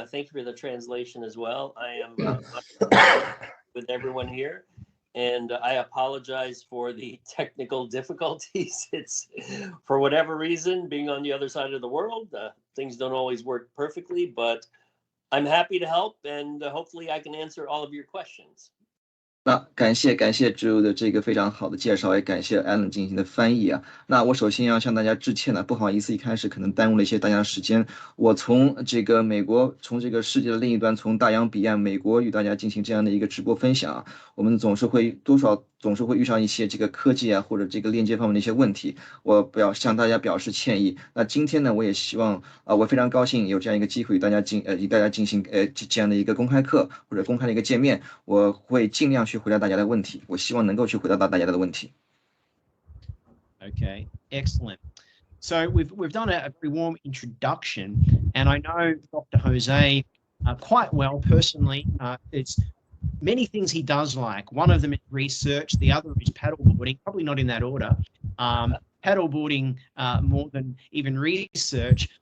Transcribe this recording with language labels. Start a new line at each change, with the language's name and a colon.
English: Thank you for the translation as well. I am with everyone here. And I apologize for the technical difficulties. It's for whatever reason, being on the other side of the world, things don't always work perfectly, but I'm happy to help, and hopefully I can answer all of your questions.
Chinese: 那感谢 Drew 的这个非常好的介绍，也感谢 Alan 进行的翻译啊。那我首先要向大家致歉了，不好意思，一开始可能耽误了一些大家的时间。我从这个美国，从这个世界的另一端，从大洋彼岸美国与大家进行这样的一个直播分享啊，我们总是会遇上一些这个科技啊或者这个链接方面的一些问题，我向大家表示歉意。那今天呢，我也希望我非常高兴有这样一个机会与大家进行这样的一个公开课或者公开的一个见面，我会尽量去回答大家的问题，我希望能够去回答到大家的问题。
English: Okay, excellent. So we've done a very warm introduction, and I know Dr. Jose quite well personally. It's many things he does like. One of them is research. The other is paddleboarding, probably not in that order. Paddleboarding more than even research.